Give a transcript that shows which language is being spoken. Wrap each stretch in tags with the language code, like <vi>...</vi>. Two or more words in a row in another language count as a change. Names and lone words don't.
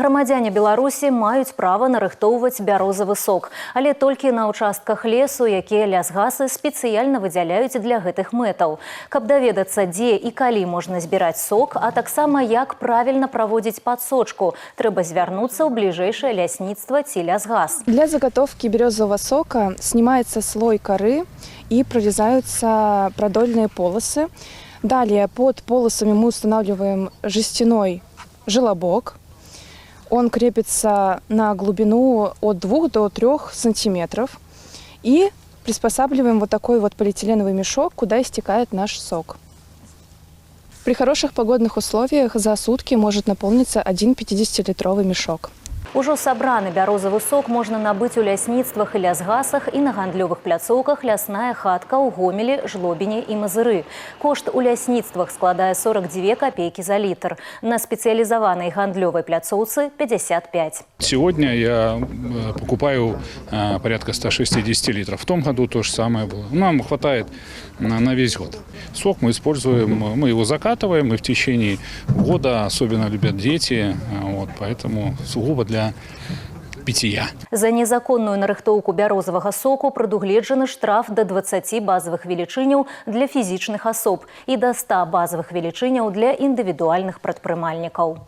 <be>Грамадзяне Беларусі маюць права нарыхтоўваць бярозавы сок, але толькі на ўчастках лесу, якія лясгасы спецыяльна выдзяляюць для гэтых мэтаў. Каб даведацца, дзе і калі можна збіраць сок, а таксама як правільна праводзіць падсочку, трэба звярнуцца ў бліжэйшае лясніцтва ці лясгас.</be> <ru>Для заготовки березового сока снимается слой коры и прорезаются продольные полосы. Далее под полосами мы устанавливаем жестяной желобок. Он крепится на глубину от 2 до 3 сантиметров. И приспосабливаем вот такой вот полиэтиленовый мешок, куда истекает наш сок. При хороших погодных условиях за сутки может наполниться 1 50-литровый мешок.</ru> <be>Ужо сабраны бярозавы сок можна набыць у лясніцтвах і лясгасах і на гандлёвых пляцоўках «Лясная хатка» ў Гомелі, Жлобіне і Мазыры. Кошт у лясніцтвах складае 42</be> <ru>копейки за литр. На специализованной</ru> <be>гандлёвой пляцоўцы – 55.</be> <ru>Сегодня я покупаю порядка 160 литров. В том году то же самое было. Нам хватает на весь год. Сок мы используем, мы его закатываем, и в течение года особенно любят дети, вот, поэтому сугубо для питья.</ru> <be>За незаконную нарыхтоўку бярозавага соку прадугледжаны штраф до 20 базовых велічыняў для фізічных асоб і до 100 базовых велічыняў для індывідуальных прадпрымальнікаў.</be>